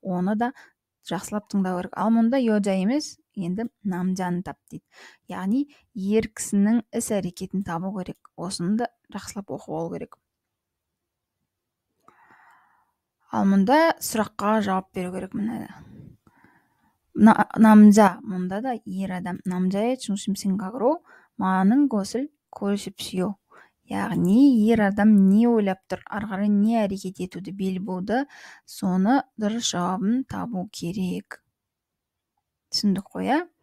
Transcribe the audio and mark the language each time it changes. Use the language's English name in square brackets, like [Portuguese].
[Kazakh] Оны да жақсылап тыңдау керек. Ал мұнда 여자 емес, енді намжаны тап дейді. Яғни ер кісінің іс әрекетін табу керек. Осыны да жақсылап оқып алу керек. Ал мұнда сұраққа жауап беру керек. 남자, мұнда да ер адам. [Korean] 남자의 중심 생각으로 많은 것을 고르십시오. [Kazakh] яғни ер адам не ойлап тұр, ары қарай не әрекет етуді бел буды, соны дұрыс жауабын табу керек. түсіндік қой, иә?